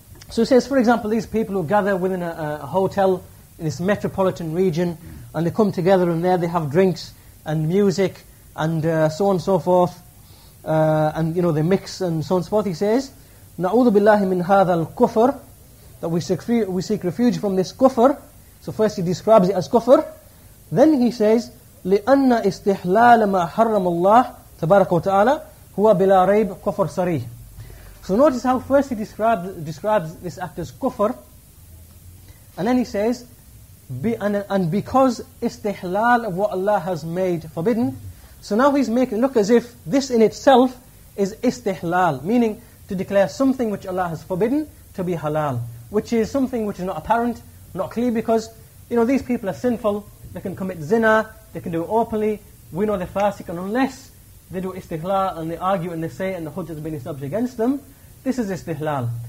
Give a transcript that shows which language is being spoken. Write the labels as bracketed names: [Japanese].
[English] So he says, for example, these people who gather within a hotel in this metropolitan region, and they come together, and there they have drinks and music, and so on and so forth, and they mix and so on and so forth. He says, [Arabic] نَعُوذُ بِاللَّهِ مِنْ هَذَا الْكُفْرِ, [English] that we seek refuge from this kufr. So first he describes it as kufr. Then he says, [Arabic] لِأَنَّ إِسْتِحْلَالَ مَا حَرَّمَ اللَّهِ تَبَارَكَ وَتَعَالَى هُوَ بِلَا رَيْبٍ كُفْرٌ صَرِيحٌ. [English] So notice how first he describes this act as kufr, and then he says, and because istihlal of what Allah has made forbidden. So now he's making it look as if this in itself is istihlal, meaning to declare something which Allah has forbidden to be halal, which is something which is not apparent, not clear, because these people are sinful, they can commit zina, they can do it openly, we know they're fasiq, and unless they do istihlal and they argue and they say and the hujjah has been established against them, this is istihlal.